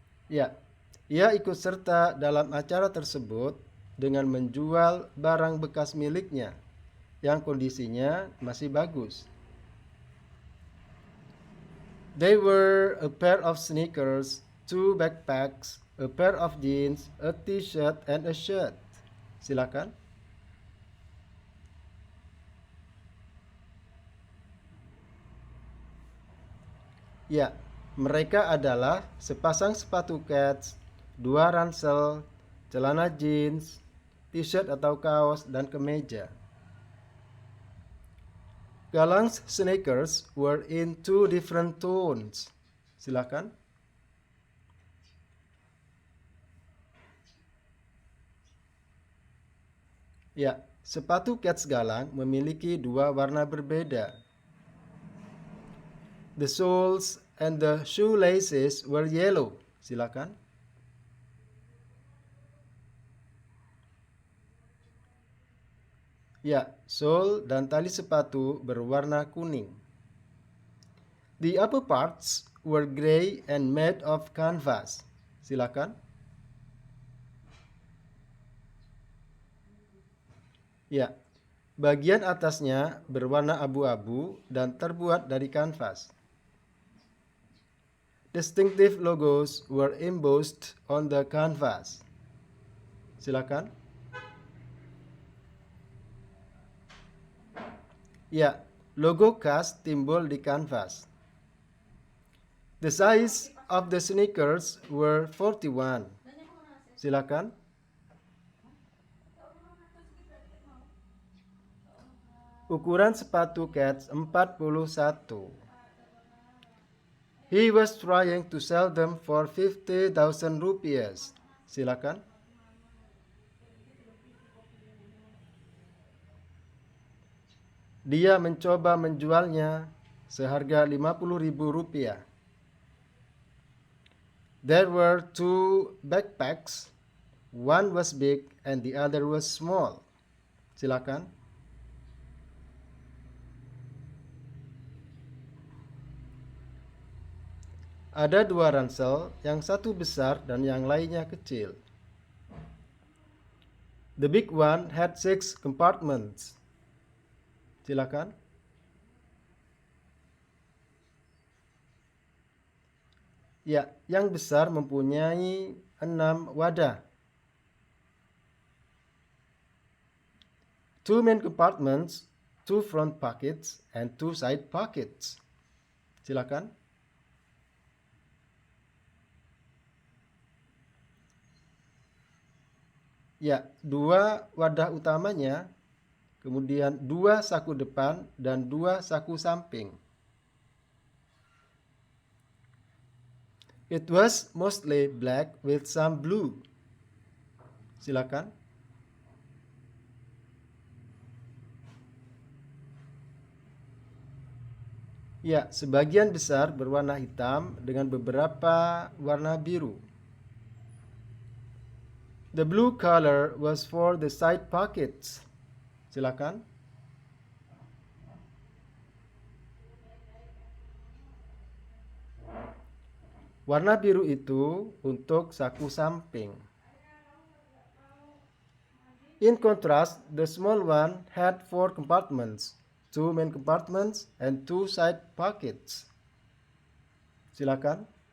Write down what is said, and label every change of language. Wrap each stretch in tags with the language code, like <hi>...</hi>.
<id>Ya, ia ikut serta dalam acara tersebut dengan menjual barang bekas miliknya yang kondisinya masih bagus.</id> <en>They were a pair of sneakers, 2 backpacks, a pair of jeans, a t-shirt, and a shirt.</en> <id>Silakan. Ya, mereka adalah sepasang sepatu kets, 2 ransel, celana jeans, t-shirt atau kaos, dan kemeja.</id> <en>Galang's sneakers were in 2 different tones.</en> <id>Silakan. Ya, sepatu kets Galang memiliki 2 warna berbeda.</id> <en>The soles and the shoelaces were yellow.</en> <id>Silakan. Ya, sole dan tali sepatu berwarna kuning.</id> <en>The upper parts were gray and made of canvas.</en> <id>Silakan. Ya, bagian atasnya berwarna abu-abu dan terbuat dari kanvas.</id> <en>Distinctive logos were embossed on the canvas.</en> <id>Silakan. Ya, logo khas timbul di kanvas.</id> <en>The size of the sneakers were 41.</en> <id>Silakan. Ukuran sepatu kets 41.</id> <en>He was trying to sell them for 50,000 rupiahs.</en> <id>Silakan. Dia mencoba menjualnya seharga 50.000 rupiah.</id> <en>There were 2 backpacks. One was big and the other was small.</en> <id>Silakan. Ada 2 ransel, yang satu besar dan yang lainnya kecil.</id> <en>The big one had 6 compartments.</en> <id>Silakan. Ya, yang besar mempunyai 6 wadah.</id> <en>Two main compartments, two front pockets, and two side pockets.</en> <id>Silakan. Ya, 2 wadah utamanya, kemudian 2 saku depan dan 2 saku samping.</id> <en>It was mostly black with some blue.</en> <id>Silakan. Ya, sebagian besar berwarna hitam dengan beberapa warna biru.</id> <en>The blue color was for the side pockets.</en> <id>Silakan. Warna biru itu untuk saku samping.</id> <en>In contrast, the small one had 4 compartments, 2 main compartments and 2 side pockets.</en> <id>Silakan.</id>